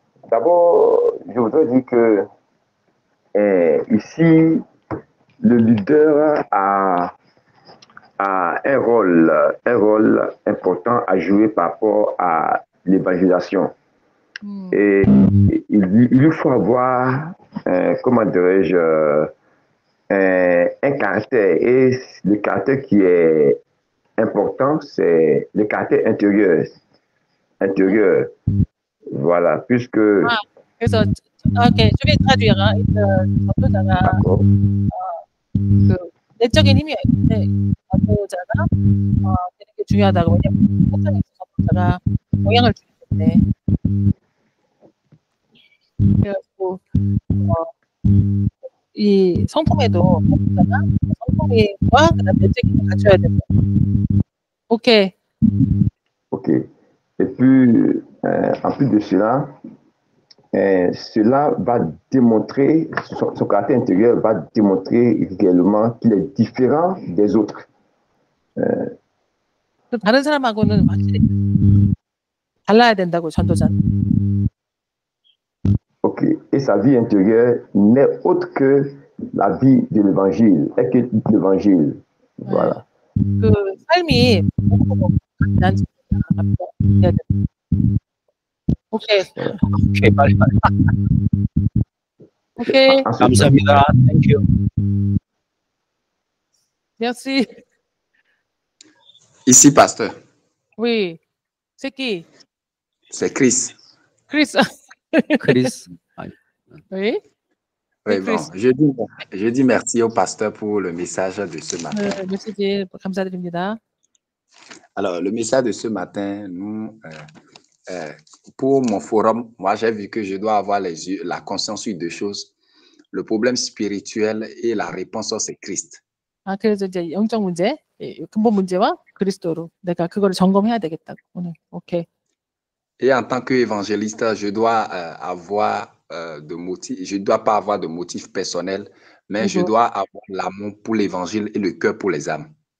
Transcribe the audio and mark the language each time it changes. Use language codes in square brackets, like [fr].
[fr] d'abord, je voudrais dire que ici, le leader a un rôle important à jouer par rapport à l'évangélisation. Et il lui faut avoir, comment dirais-je, un caractère. Et le caractère qui est important, c'est le caractère intérieur. Voilà, puisque... [ko] 그래서 오케이, 좀 traduire. 전도자가 [fr] D'accord. [ko] 그 내적인 힘이 있는데 전도자가 되는 게 중요하다고. 왜냐면 세상에서 전도자가 영향을 주기 때문에. 그래가지고 이 성품에도 전도자가 성품과 그다음 내적인 힘을 갖춰야 되고. 오케이. Ok. [fr] Et puis, en plus de cela, cela va démontrer, son caractère intérieur va démontrer réellement qu'il est différent des autres. [ko] 다른 사람하고는 확실히 달라야 된다고 전도자는. Ok. [fr] Et sa vie intérieure n'est autre que la vie de l'évangile, est que l'évangile. Voilà. [ko] 그 삶이 난 해야 돼. 오케이. 오케이, 빨리. 오케이. 감사합니다. 땡큐. [fr] Merci. Ici, pasteur, Oui. C'est qui? c'est Chris. Chris. [ko] 크리스. [fr] Oui. Oui, Oui, bon, Chris. je dis merci au pasteur pour le message de ce matin. [ko] 메시지 감사드립니다. [fr] Alors, le message de ce matin, pour mon forum, moi, j'ai vu que je dois avoir la conscience sur deux choses. Le problème spirituel et la réponse, c'est Christ. [ko] 그래서 이제 영적 문제, 근본 문제와 그리스도로 내가 그거를 점검해야 되겠다고 오늘. 오케이. [fr] Et en tant qu'évangéliste, je dois je dois pas avoir de motif personnel, mais je dois avoir l'amour pour l'évangile et le cœur pour les âmes.